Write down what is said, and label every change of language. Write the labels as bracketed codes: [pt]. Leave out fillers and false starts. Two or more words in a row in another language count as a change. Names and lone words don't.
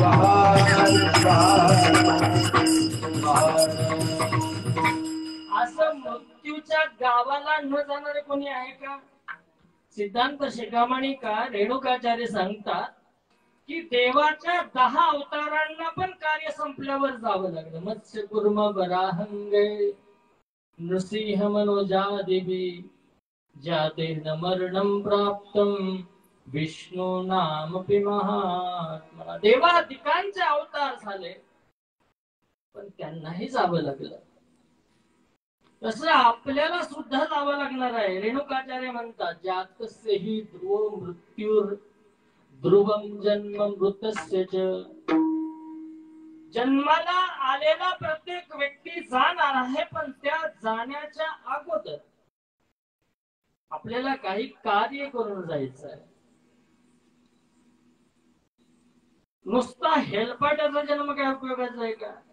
[mr] असं मृत्यूच्या गावाला न जाणारे कोणी आहे का. सिद्धांत शिखामणी का रेणुकाचार्य सांगतात की देवाच्या 10 अवतारांना पण कार्य संपल्यावर जावं लागलं. [sa] मत्स्य कुर्म वराहंगे नृसिंह मनोजादिभी जातेन मरणं प्राप्तं विष्णू नामपि महात्मा. [mr] देवाधिकांचे अवतार झाले पण त्यांनाही जावं लागलं. तसं आपल्याला सुद्धा जावं लागणार आहे. रेणुकाचार्य म्हणतात [sa] जातस्यहि ध्रुव मृत्युर ध्रुवम जन्म मृतस्य च. [mr] जन्माला आलेला प्रत्येक व्यक्ती जाणार आहे, पण त्या जाण्याच्या अगोदर आपल्याला काही कार्य करून जायचं आहे. नुसता हेलपाट्याचा जन्म काय उपयोगाचा आहे का.